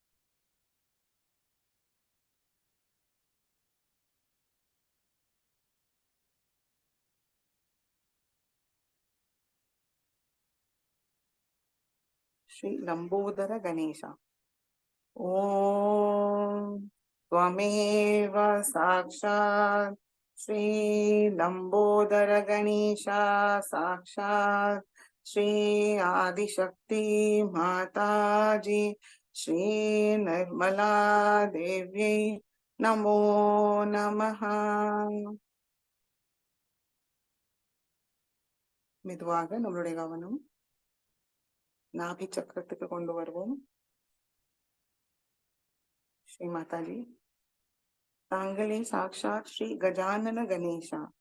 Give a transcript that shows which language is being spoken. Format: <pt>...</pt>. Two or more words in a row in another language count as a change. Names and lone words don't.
<sa>श्री लम्बोदर गणेशा, ओम् त्वमेव साक्षात् श्री लंबोदर गणेशा, साक्षात् श्री आदिशक्ति माताजी, श्री निर्मला देव्यै नमो नमः.</sa> <ta>மெதுவாக நம்மளுடைய கவனம் நாபி சக்கரத்துக்கு கொண்டு வருவோம். ஸ்ரீ மாதாஜி, தாங்களே சாக்ஷாத் ஸ்ரீ கஜானன கணேசா.</ta>